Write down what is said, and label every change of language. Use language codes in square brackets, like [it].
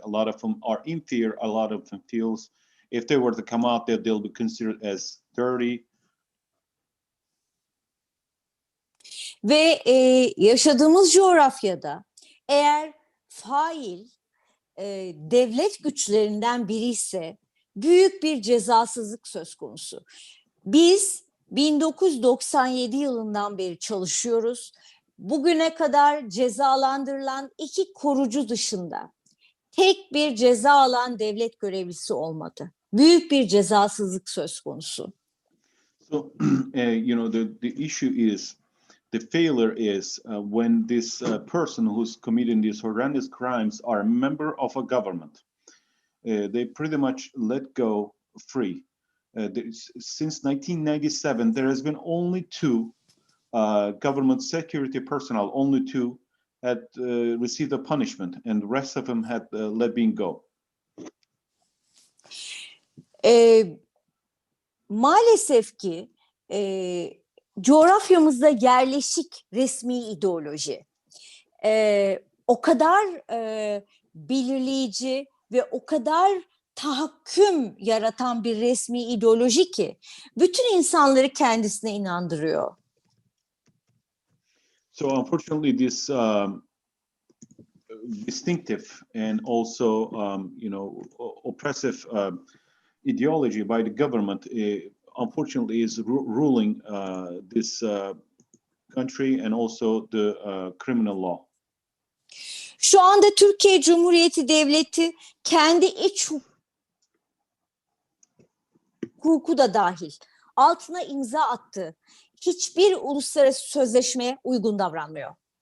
[en] A lot of them are in fear. A lot of them feels if they were to come out there, they'll be considered as dirty. [tr] Ve yaşadığımız coğrafyada eğer fail devlet güçlerinden biri ise büyük bir cezasızlık söz konusu. Biz 1997 yılından beri çalışıyoruz. Bugüne kadar cezalandırılan 2 korucu dışında tek bir ceza alan devlet görevlisi olmadı. Büyük bir cezasızlık söz konusu. [en] So, the issue is, the failure is when this person who's committing these horrendous crimes are a member of a government. They pretty much let go free. Since 1997, there has been only 2 government security personnel, only 2 had received a punishment, and the rest of them had let been go. [tr] Maalesef ki coğrafyamızda yerleşik resmi ideoloji o kadar belirleyici ve o kadar tahakküm yaratan bir resmi ideoloji ki bütün insanları kendisine inandırıyor. [en] So unfortunately, this distinctive and also oppressive ideology by the government unfortunately is ruling this country and also the criminal law. [tr] Şu anda Türkiye Cumhuriyeti Devleti kendi iç hukuku da dahil altına imza attı. Hiçbir uluslararası sözleşmeye uygun davranmıyor.